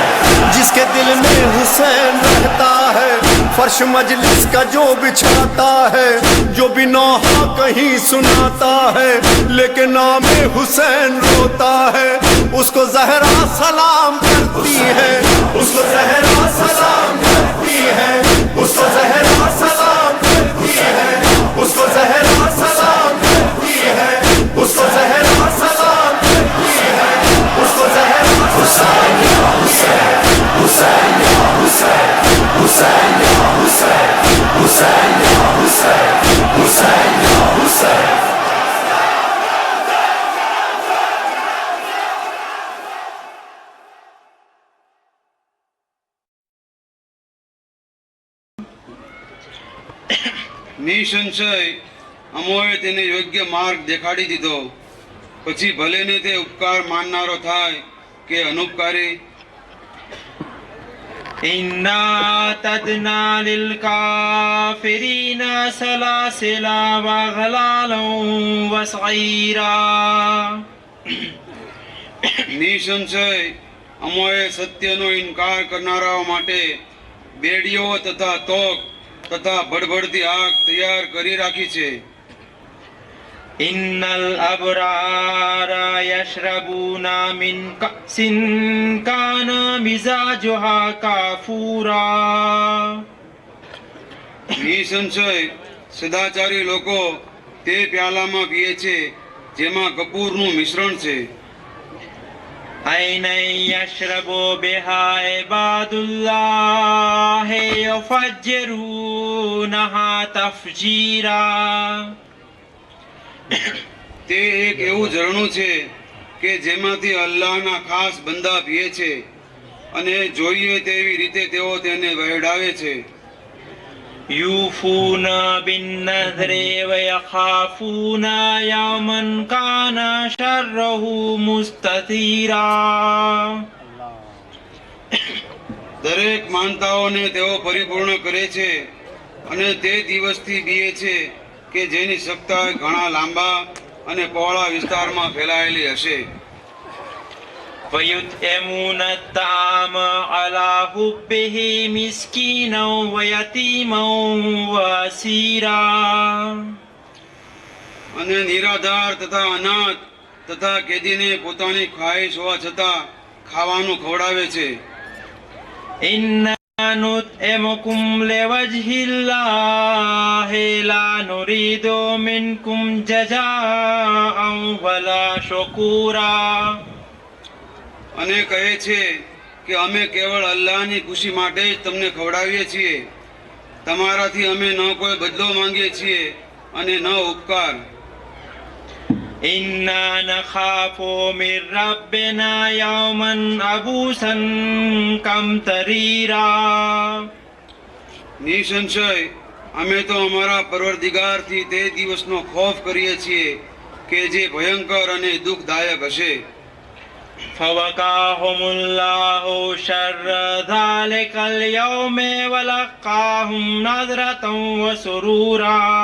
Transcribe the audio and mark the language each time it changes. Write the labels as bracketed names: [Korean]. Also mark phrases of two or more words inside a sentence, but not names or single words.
[Urdu] جس کے دل میں حسین رہتا ہے، فرش مجلس کا جو بچھاتا ہے، جو بھی نوحہ کہیں سناتا ہے، لیکن نام حسین روتا ہے، اس کو زہرا سلام کرتی ہے، اس کو زہرا سلام کرتی ہے، اس کو زہرا سلام کرتی ہے، اس کو زہرا سلام کرتی ہے، اس کو زہرا سلام کرتی ہے، اس کو زہرا हुसैन या हुसैन, हुसैन या हुसैन, हुसैन या हुसैन, हुसैन या हुसैन, हुसैन या हुसैन। [Gujarati] નિસંશય અમોએ તેને યોગ્ય માર્ગ દેખાડી દીધો, પછી ભલે ને તે ઉપકાર માનનારો થાય કે અનુપકારી। [Arabic] إنا أعتدنا للكافرين سلاسلا وغلالا وسعيرا। [Gujarati] નિસંશય અમોએ સત્યનો ઇનકાર કરનારાઓ માટે બેડીઓ તથા તોક તથા ભડભડતી આગ તૈયાર કરી રાખી છે। [Arabic] إن الأبرار يشربون من كأس كان مزاجها كافورا۔ [Gujarati] નિસંશય સદાચારી લોકો તે પ્યાલામાં પીએ છે જેમાં કપૂરનું મિશ્રણ છે. [Arabic] عينا يشرب بها عباد الله يفجرونها تفجيرا. [Gujarati] તે એક એવું ઝરણું છે કે જેમાંથી અલ્લાહના ખાસ બંદા પીએ છે અને જોઈએ તેવી રીતે તેઓ તેને વહેડાવે છે. [Arabic] يوفون بالنذر ويخافون يوما كان شره مستطيرا. [Gujarati] દરેક માનતાઓને તેઓ પરિપૂર્ણ કરે છે અને તે દિવસથી બીએ છે કે જેની સપ્તાહ ઘણા લાંબા અને પહોળા વિસ્તારમાં ફેલાયેલી હશે. [Arabic] ويطعمون الطعام على حبه مسكينا ويتيما واسيرا. [Gujarati] અને નિરાધાર તથા અનાથ તથા કેદીને પોતાની ખ્વાહિશ હોવા છતાં ખાવાનું ખવડાવે છે. [Arabic] إنا نطعمكم لوجه الله لا نريد منكم جزاء ولا شكورا. [Gujarati] અને કહે છે કે અમે કેવળ અલ્લાહની ખુશી માટે જ તમને ખવડાવીએ છીએ, તમારાથી અમે ન કોઈ બદલો માંગીએ છીએ અને ન ઉપકાર. [Arabic] إنا نخاف من ربنا يوما عبوسا قمطريرا. [Gujarati] નિસંશય અમે તો અમારા પરવરદિગારથી તે દિવસનો ખોફ કરીએ છીએ કે જે ભયંકર અને દુઃખદાયક હશે. [Arabic] فوقاهم الله شر ذلك اليوم ولقاهم نظرة وسرورا.